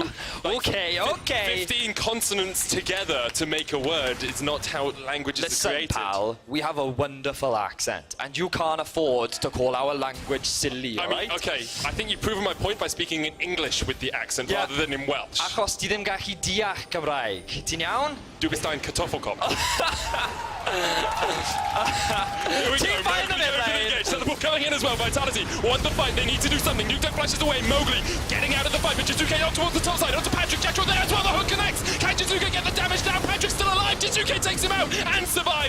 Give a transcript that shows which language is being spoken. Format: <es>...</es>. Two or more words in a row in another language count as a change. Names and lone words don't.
<en>okay. 15 consonants together to make a word. It's not how languages are created. Listen, pal, we have a wonderful accent, and you can't afford to call our language silly, right? Okay, I think you've proven my point by speaking in English with the accent rather than in Welsh.</en> <cy>Achos ti ddim gallu deall Cymraeg. Ti'n iawn?</cy> <de>Dubestein Kartoffelkopf.</de> <en>Here we go, Mowgli coming in as well, Vitality want the fight, they need to do something. Nuketown flashes away, Mowgli getting out of the fight, but Jizuke out towards the top side, onto Patrick, Jetro there as well, the hook connects. Can Jizuke get the damage down? Patrick's still alive, Jizuke takes him out and survives.</en>